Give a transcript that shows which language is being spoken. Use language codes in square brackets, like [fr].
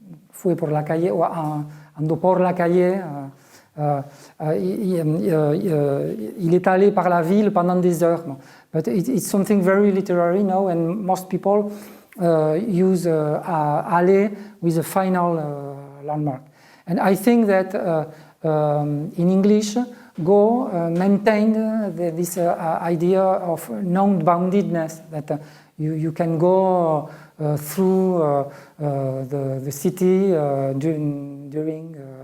[es] Fue por la calle, or ando por la calle. [fr] Il est allé par la ville pendant des heures. [en] But it's something very literary now, and most people use aller with a final landmark. And I think that in English, Go maintained this idea of non-boundedness, that you can go through the city during